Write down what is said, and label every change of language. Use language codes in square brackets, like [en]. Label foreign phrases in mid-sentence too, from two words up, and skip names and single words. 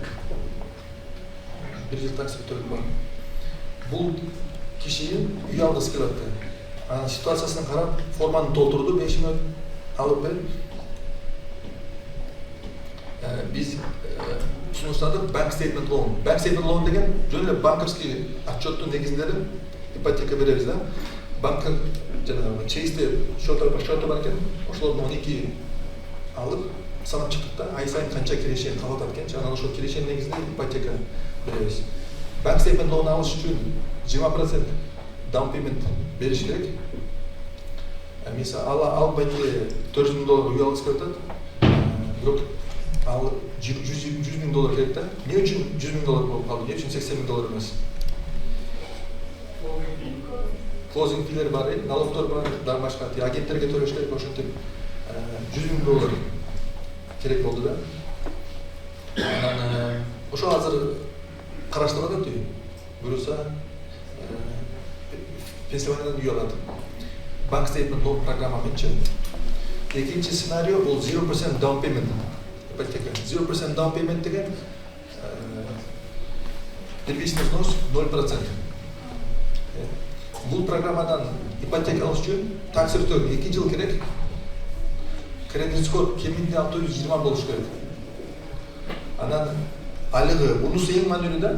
[ky] 1 жыл [en] tax return [ky] бар. Бул киши үй алгысы келет. Анан ситуациясын карап, форманы толтурду, 5 мүнөт алып берип. Биз сунуштадык [en] bank statement loan. Bank statement loan [ky] деген жөн эле банковский отчеттун негизинде ипотека беребиз да. Банк жана чейсте счёту бар экен, ошолордун 12 алып санап чыктык да, ай сайын канча кирешен калып атат экен, анан ошол кирешен негизинде ипотека беребиз. [en] Bank statement loan [ky] алыш үчүн 20% [en] down payment [ky] бериш керек. Мисалы албай эле 400 000 доллар үй алгысы келип атат. Бирок ал 100 000 доллар керек да. Эмне үчүн 100 000 доллар болуп калды? Эмне үчүн 80 000 доллар эмес? [en] Closing fee'ler [ky] бар, налогтор бар, дан башка агенттерге төлөш керек, ошентип 100 000 доллар керек болду да. Анан ошо азыр караштырылат атат үй. Буюрса Пенсильваниядан үй алат. [en] Bank statement loan [ky] программа менчи. Экинчи сценарий бул 0% [en] down payment. [ky] Ипотека 0% [en] down payment [ky] деген [ru] первичный взнос [ky] 0%. Бул программадан ипотека алыш үчүн [en] tax return [ky] 2 жыл керек. [en] credit score [ky] кеминде 620 болуш керек. Анан айлыгы, бунусу эң маанилүү да.